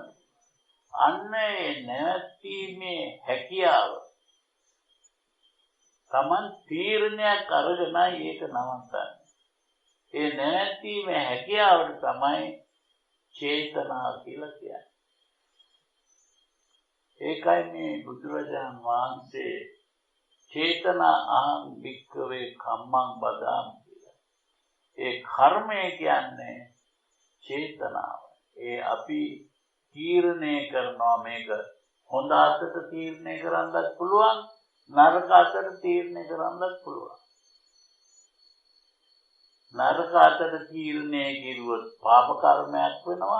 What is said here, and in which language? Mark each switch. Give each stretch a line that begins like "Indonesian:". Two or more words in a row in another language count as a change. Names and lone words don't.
Sinhala: අන්න ඒ නැවැත්ීමේ හැකියාව Taman තීරණයක් අරගෙනයි ඒක නවත්තන්නේ. ඒ නැවැත්ීමේ හැකියාවට තමයි චේතනා කියලා කියන්නේ. ඒකයි මේ බුදුරජාණන් වහන්සේ
Pali: චේතනා අහං භික්ඛවේ කම්මං වදාමි
Sinhala: කියලා. ඒ කර්මය කියන්නේ චේතනාව. ඒ අපි තීරණය කරනවා මේක හොඳ අතට තීරණය කරන්නත් පුළුවන්, නරක අතට තීරණය කරන්නත් පුළුවන්. නරක අතට තීරණය කිරුවොත් පාප කර්මයක් වෙනවා.